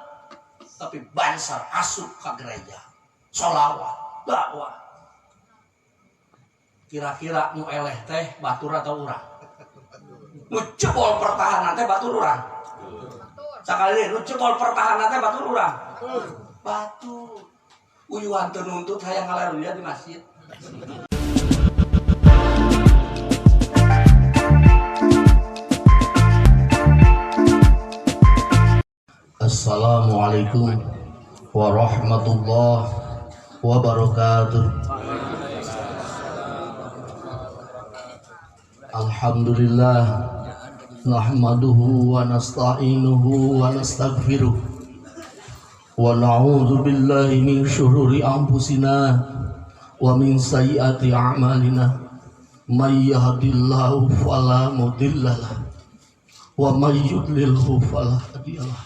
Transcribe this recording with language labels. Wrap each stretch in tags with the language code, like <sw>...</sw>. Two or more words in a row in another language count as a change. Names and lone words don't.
<su>Tapi bansar asup ke gereja, sholawat, dakwah. Kira-kira nu eleh teh batur atau urang? Nu jebol pertahanan teh batur urang. Sakali nu jebol pertahanan teh batur urang. Batur. Uyuhan teu nuntut hayang haleluya di masjid.</su> <ar>السلام عليكم ورحمة الله وبركاته. الحمد لله نحمده ونستعينه ونستغفره ونعوذ بالله من شرور أنفسنا ومن سيئات أعمالنا من يهده الله فلا مضل له ومن يضلل فلا هادي له.</ar>